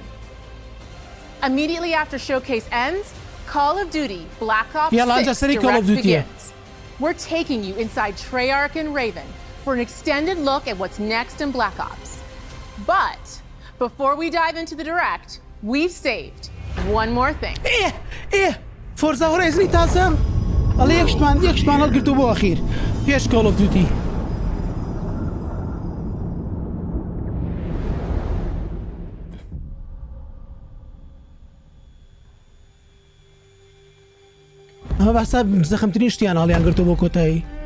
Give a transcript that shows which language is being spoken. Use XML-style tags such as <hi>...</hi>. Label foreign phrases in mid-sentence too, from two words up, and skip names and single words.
<en>Immediately after Showcase ends, Call of Duty Black Ops 6 Direct begins. We're taking you inside Treyarch and Raven for an extended look at what's next in Black Ops. But before we dive into the Direct, we've saved one more thing.</en> <ckb>Forza Horizon تازە ئەڵێ یەکشمان هەڵگرتو بۆ ئەخیر پێش Call of Duty. ئەمە بەسا زەخمترین شتیان هەڵیان گرتو بۆ کۆتایی.</ckb>